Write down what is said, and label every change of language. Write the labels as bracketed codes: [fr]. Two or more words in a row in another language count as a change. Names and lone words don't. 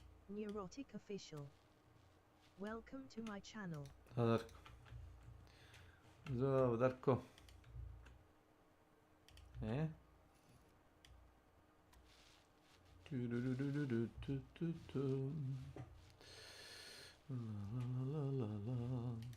[en] Neurotic Official. Welcome to my channel. [sr] Darko. Zdravo, Darko. Tu-du-du-du-du-du-du-du. La la la la la.